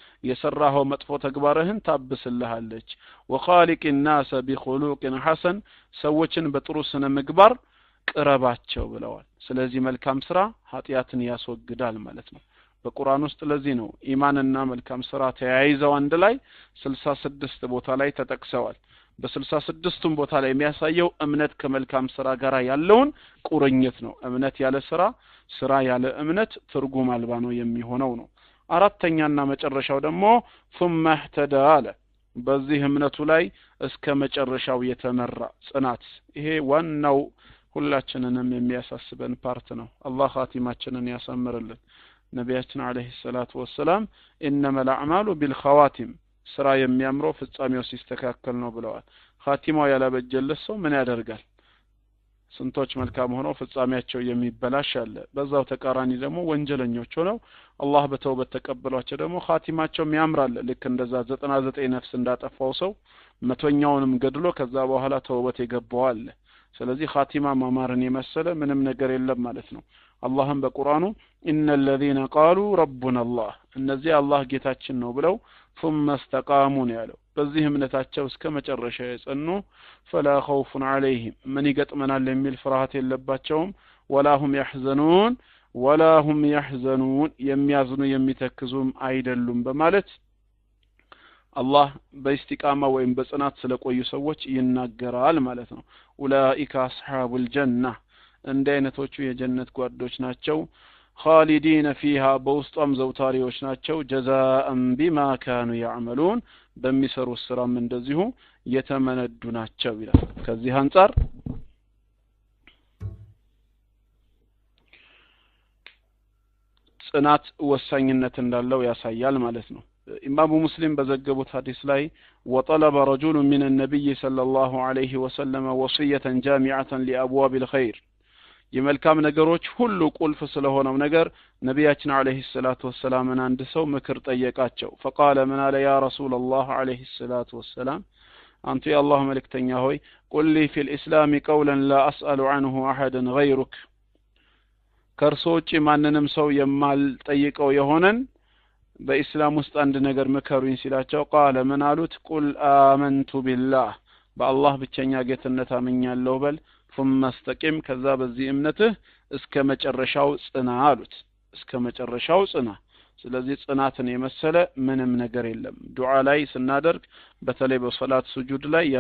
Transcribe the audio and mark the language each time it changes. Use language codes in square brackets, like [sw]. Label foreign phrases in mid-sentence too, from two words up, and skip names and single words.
[am] የሰራኸው መጥፎ ተግባርህን ታብስልሃለች [ar] وخالق الناس بخلق حسن [am] ሰዎችን በጥሩ ስነ ምግባር ቅረባቸው ብለዋል ስለዚህ መልካም ስራ ኃጢያትን ያስወግዳል ማለት ነው በቁርአን ውስጥ ለዚህ ነው ኢማንና መልካም ስራ ተያይዘው አንድ ላይ 66 ቦታ ላይ ተጠቅሰዋል በ66ቱም ቦታ ላይ የሚያሳየው እምነት ከመልካም ስራ ጋር ያለውን ቁርኝት ነው እምነት ያለ ስራ ስራ ያለ እምነት ትርጉም አልባ ነው የሚሆነው ነው አራተኛና መጨረሻው ደግሞ [ar] ثم اهتدى [am] አለ በዚህ እምነቱ ላይ እስከ መጨረሻው የተመራ ጽናት ይሄ ዋናው ሁላችንንም የሚያሳስበን ፓርት ነው አላህ ኻቲማችንን ያሳምርልን ነቢያችን [ar] عليه الصلاة والسلام انما الاعمال بالخواتم [am] ስራ የሚያምረው ፍጻሜው ሲስተካከል ነው ብለዋል ኻቲማው ያላበጀለት ሰው ምን ያደርጋል ስንቶች መልካም ሆነው ፍጻሜያቸው የሚበላሽ አለ በዛው ተቃራኒ ደግሞ ወንጀለኞች ሆነው አላህ በተውበት ተቀበሏቸው ደግሞ ኻቲማቸው ያምራል ልክ እንደዛ 99 ነፍስ እንዳጠፋው ሰው መቶኛውንም ገድሎ ከዛ በኋላ ተውበት የገባው አለ ስለዚህ ኻቲማ ማማርን የመሰለ ምንም ነገር የለም ማለት ነው አላህም በቁርአኑ [ar] ان الذين قالوا ربنا الله [am] እነዚህ አላህ ጌታችን ነው ብለው [ar] ثم استقاموا [am] ያለው በዚህ እምነታቸው እስከ መጨረሻ የጸኑ [ar] فلا خوف عليهم من [am] ይገጥመናል የሚል ፍርሃት የለባቸውም ولا [ar] هم يحزنون [am] የሚያዝኑ የሚተክዙም አይደሉም በማለት አላህ በእስቲቃማ ወይም በጽናት ስለቆዩ ሰዎች ይናገራል ማለት ነው [ar] أولئك أصحاب الجنة [am] እንደ አይነቶቹ የጀነት ጓዶች ናቸው [ar] خالدين فيها [am] በውስጧም ዘውታሪዎች ናቸው [ar] جزاء بما كانوا يعملون [am] በሚሰሩት ስራም እንደዚሁ የተመነዱ ናቸው ይላል ከዚህ አንፃር ጽናት ወሳኝነት እንዳለው ያሳያል ማለት ነው ኢማሙ ሙስሊም በዘገቡት ሐዲስ ላይ [ar] وطلب رجل من النبي صلى الله عليه وسلم وصية جامعة لأبواب الخير [am] የመልካም ነገሮች ሁሉ ቁልፍ ስለሆነው ነገር ነብያችን [ar] عليه الصلاة والسلام [am] አንድ ሰው ምክር ጠየቃቸው [ar] فقال من على يا رسول الله عليه الصلاه والسلام [am] አንተ የአላህ መልእክተኛ ሆይ [ar] قل لي في الاسلام قولا لا اسال عنه احدا غيرك [am] ከርሶች ማንንም ሰው የማልጠይቀው የሆነን በእስላም ውስጥ አንድ ነገር መከሩኝ ሲላቸው قال من አሉት [ar] قل آمنت بالله [am] በአላህ ብቸኛ ጌትነት አምኛለሁ በል [ar] ثم استقم [am] ከዛ በዚህ እምነትህ እስከ መጨረሻው ጽና አሉት እስከ መጨረሻው ጽና ስለዚህ ጽናትን የመሰለ ምንም ነገር የለም ዱዓ ላይ ስናደርግ በተለይ በሶላት ስጁድ ላይ ያ